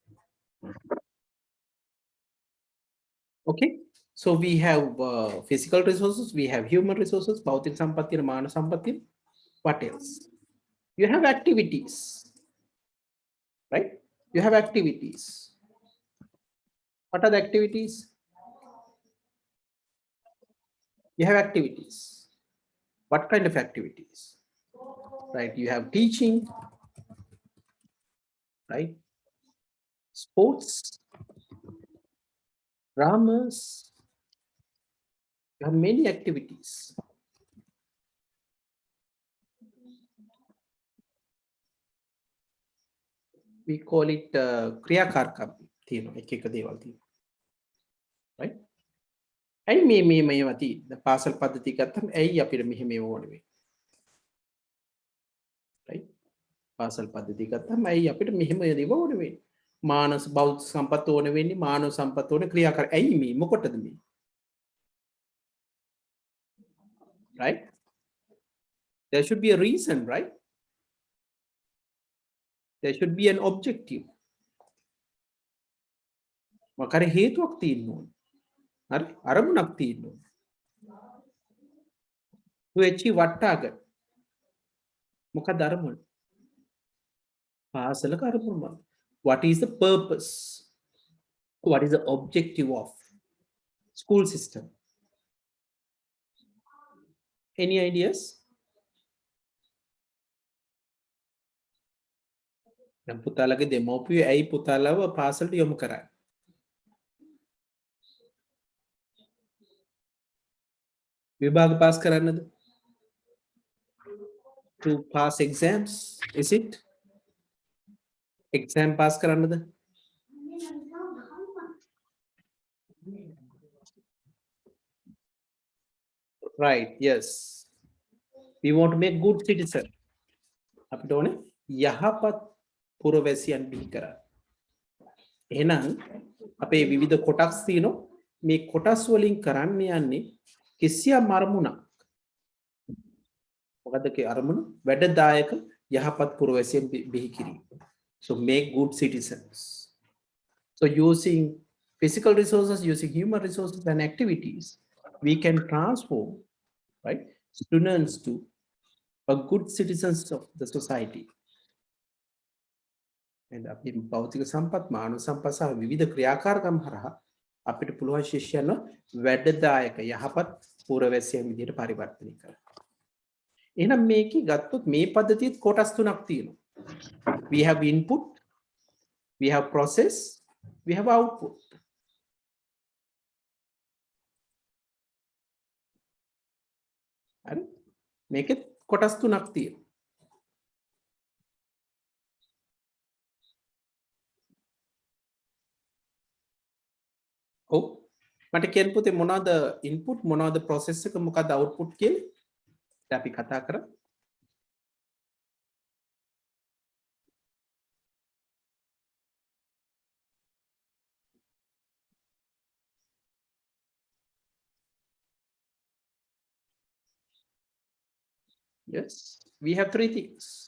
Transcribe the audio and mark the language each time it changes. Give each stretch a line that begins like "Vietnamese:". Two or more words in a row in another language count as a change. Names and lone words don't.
English: Okay, so we have physical resources, we have human resources,
Sinhala: භෞතික සම්පත්තිය, මානව සම්පත්තිය.
English: What else? You have activities, right? You have activities. What are the activities? You have activities. What kind of activities? Right, you have teaching, right? Sports, dramas. You have many activities. We call it
Sinhala: ක්‍රියාකාරකම් තියෙනවා එක එක දේවල් තියෙනවා. Right? ඇයි මේ මේවා තියෙන්නේ? පාසල් පද්ධතිය ගත්තම ඇයි අපිට මෙහෙම ඕන වෙන්නේ?
English: Right?
Sinhala: පාසල් පද්ධතිය ගත්තම ඇයි අපිට මෙහෙම දේවල් ඕන වෙන්නේ? මානව භෞතික සම්පත් ඕන වෙන්නේ, මානව සම්පත් ඕන ක්‍රියාකාර. ඇයි මේ මොකටද මේ?
English: Right? There should be a reason, right? There should be an objective.
Sinhala: මොකද හේතුවක් තියෙන්න ඕන. හරි? අරමුණක් තියෙන්න ඕන.
English: To achieve what target?
Sinhala: මොකද අරමුණ? පාසලක අරමුණ.
English: What is the purpose? What is the objective of school system? Any ideas?
Sinhala: දැන් පුතාලගේ දෙමව්පියෝ ඇයි පුතාලව පාසලට යොමු කරන්නේ? විභාග පාස් කරන්නද?
English: To pass exams, is it? Exam pass කරන්නද? Right, yes. We want to make good citizen.
Sinhala: අපිට ඕනේ යහපත් පුරවැසියන් බිහි කරන්න. එහෙනම් අපේ විවිධ කොටස් තියෙනවා. මේ කොටස් වලින් කරන්න යන්නේ කිසියම් අරමුණක්. මොකද කේ අරමුණ වැඩදායක යහපත් පුරවැසියන් බිහි කිරීම.
English: So make good citizens. So using physical resources, using human resources and activities, we can transform, right, students to a good citizens of the society.
Sinhala: And අපි භෞතික සම්පත් මානව සම්පත් සහ විවිධ ක්‍රියාකාරකම් හරහා අපිට පුළුවන් ශිෂ්‍යයන්ව වැඩදායක යහපත් පුරවැසියන් විදිහට පරිවර්තනය කරන්න. එහෙනම් මේකේ ගත්තොත් මේ පද්ධතියත් කොටස් තුනක් තියෙනවා.
English: We have input, we have process, we have output.
Sinhala: හරි? මේකේ කොටස් තුනක් තියෙනවා. ඔව්. මට කියන්න පුතේ මොනවද input මොනවද process එක මොකක්ද output කියලා? අපි කතා කරා.
English: Yes, we have three things.